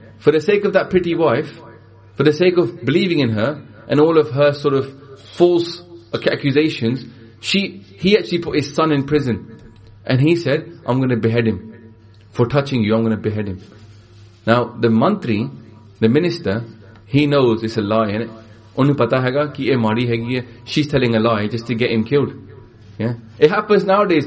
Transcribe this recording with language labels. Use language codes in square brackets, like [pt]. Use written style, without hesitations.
[en] For the sake of that pretty wife, for the sake of believing in her, and all of her sort of false accusations, he actually put his son in prison. And he said, "I'm going to behead him. For touching you, I'm going to behead him." Now, the mantri, the minister, he knows it's a lie, innit? [pa] ਉਨੂ ਪਤਾ ਹੈ ਗਾ ਕਿ ਯੇ ਮਰੀ ਹੈ ਕਿ ਯੇ. [en] She's telling a lie just to get him killed. Yeah? It happens nowadays.